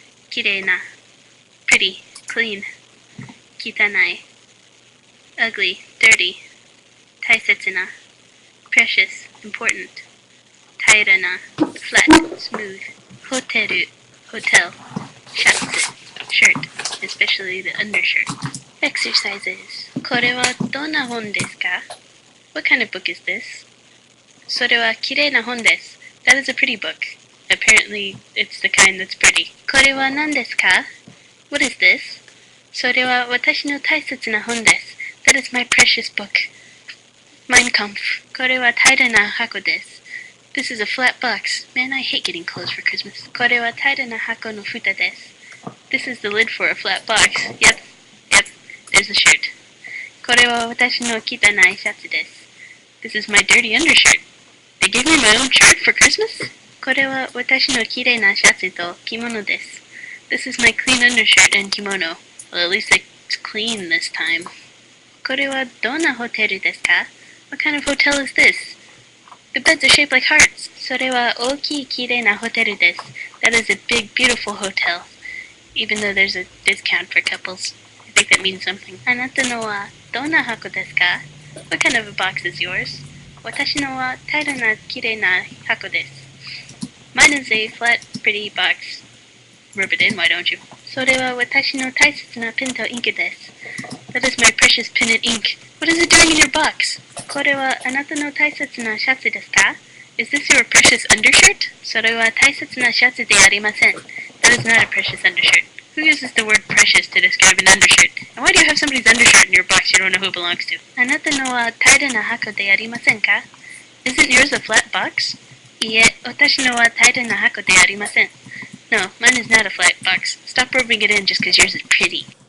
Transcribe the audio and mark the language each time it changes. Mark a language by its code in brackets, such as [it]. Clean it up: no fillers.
[en] Kirei na, pretty, clean. Kitanai, ugly, dirty. Taisetsu na, precious, important. Taira na, flat, smooth. Hoteru, hotel. Shatsu, shirt, especially the undershirt. Exercises. [ja] これはどんな本ですか? [en] What kind of book is this? [ja] それはきれいな本です. [en] That is a pretty book. Apparently, it's the kind that's pretty. [ja] これは何ですか? [en] What is this? [ja] それは私の大切な本です. [en] That is my precious book. [ja] Mein Kampf. これは平らな箱です. [en] This is a flat box. Man, I hate getting clothes for Christmas. [ja] これは平らな箱の蓋です. [en] This is the lid for a flat box. Yep. There's the shirt. [ja] これは私の汚いシャツです. [en] This is my dirty undershirt. They gave me my own shirt for Christmas? [ja] これは私の綺麗なシャツと着物です. [en] This is my clean undershirt and kimono. Well, at least it's clean this time. [ja] これはどんなホテルですか? [en] What kind of hotel is this? The beds are shaped like hearts. [ja] それは大きい綺麗なホテルです. [en] That is a big, beautiful hotel. Even though there's a discount for couples. I think that means something. [ja] あなたのはどんな箱ですか? [en] What kind of a box is yours? [ja] 私のは平らな綺麗な箱です. [en] Mine is a flat, pretty box. Rub it in, why don't you? [ja] それは私の大切なペンとインクです. [en] That is my precious pen and ink. What is it doing in your box? [ja] これはあなたの大切なシャツですか? [en] Is this your precious undershirt? [ja] それは大切なシャツでありません. [en] That is not a precious undershirt. Who uses the word precious to describe an undershirt? And why do you have somebody's undershirt in your box you don't know who it belongs to? [ja] あなたのは平らな箱でありませんか? [en] Isn't yours a flat box? [ja] いえ、私のは平らな箱でありません. [en] No, mine is not a flat box. Stop rubbing it in just because yours is pretty.